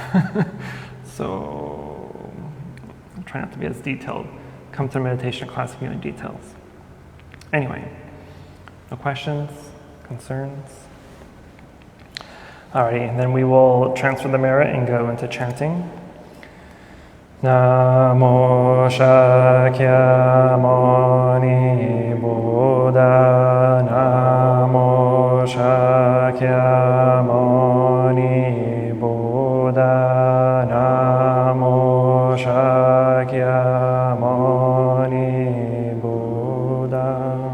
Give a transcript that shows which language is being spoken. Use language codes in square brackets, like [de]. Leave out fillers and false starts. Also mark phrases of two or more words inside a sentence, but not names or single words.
[en] So I'll try not to be as detailed. Come to a meditation class if you need details. Anyway, no questions, concerns? Alrighty, and then we will transfer the merit and go into chanting. [sa] Namo Shakyamuni Buddha, Namo Shakyamuni Buddha, Namo Shakyamuni Buddha.